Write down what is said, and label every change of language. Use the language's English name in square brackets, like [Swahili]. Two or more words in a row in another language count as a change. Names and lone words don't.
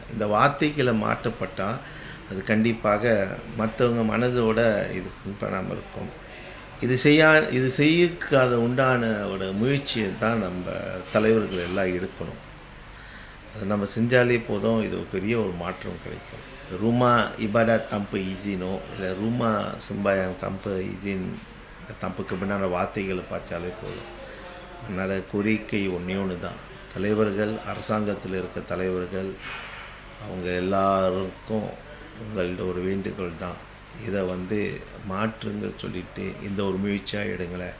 [Tamil] இந்த வார்த்தைகளை மாற்றப்பட்டால் அது கண்டிப்பாக மற்றவங்க மனதோட இது பண்ணாமல் இருக்கும். இது செய்யாத உண்டான ஒரு முயற்சியை தான் நம்ம தலைவர்கள் எல்லாம் எடுக்கணும். அது நம்ம செஞ்சாலே போதும், இது ஒரு பெரிய ஒரு மாற்றம் கிடைக்கும். [Malay] Rumah ibadat tanpa izino, இல்லை rumah sembahyang tanpa izin, tanpa kebenaran [Tamil] வார்த்தைகளை பார்த்தாலே போதும். அதனால் கோரிக்கை ஒன்று தான், தலைவர்கள், அரசாங்கத்தில் இருக்க தலைவர்கள், அவங்க எல்லாருக்கும் உங்களோட ஒரு வேண்டுகோள் தான், இதை மாற்றுங்கள் சொல்லிட்டு இந்த ஒரு முயற்சியாக எடுங்களேன்.